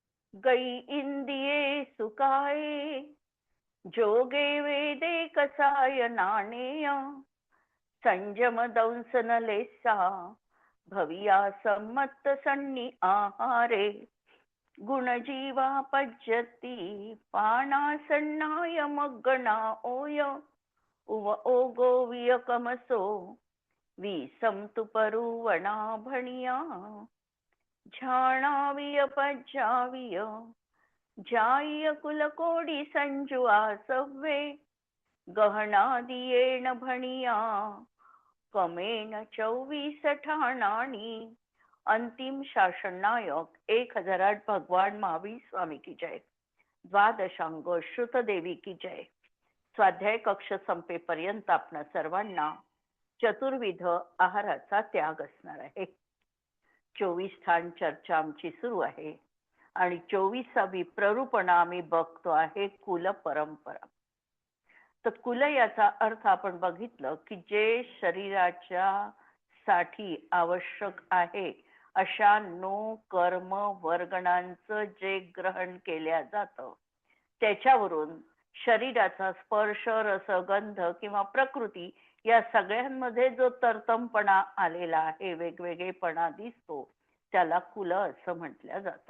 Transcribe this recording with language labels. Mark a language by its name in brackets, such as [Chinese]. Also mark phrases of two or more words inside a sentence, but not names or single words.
[Prakrit languages] गई इंदिये सुकाये, जोगे वेदे कसाय नाणेय, संजम दंसन लेसा, भविया सम्मत सन्नी आहारे, गुणजीवा पज्यती पाणासन्नाय मग्गणा ओय, उव ओगो वियकमसो विसंतु परुवणा भणिया, झाणाविय पज्जाविय जाय कुलकोडी संजू आसव्वे, गहना दियेण भणिया कमेन 24 ठाणाणी. [Hindi] अंतिम शासन नायक 1008 भगवान महावीर स्वामी की जय. द्वादशांग श्रुत देवी की जय. [Marathi] स्वाध्याय कक्ष संपेपर्यंत आपणा सर्वांना चतुर्विध आहाराचा त्याग असणार आहे. 24 स्थान चर्चा आमची सुरू आहे आणि 24वी प्ररूपणा आम्ही बघतो आहे कुल परंपरा. तर कुल याचा अर्थ आपण बघितलं की जे शरीराच्या साठी आवश्यक आहे अशा नो कर्म वर्गणांचं जे ग्रहण केल्या जातं त्याच्यावरून शरीराचा स्पर्श रस गंध किंवा प्रकृती या सगळ्यांमध्ये जो तरतमपणा आलेला आहे, वेगवेगळेपणा दिसतो, त्याला कुल असं म्हटलं जातं.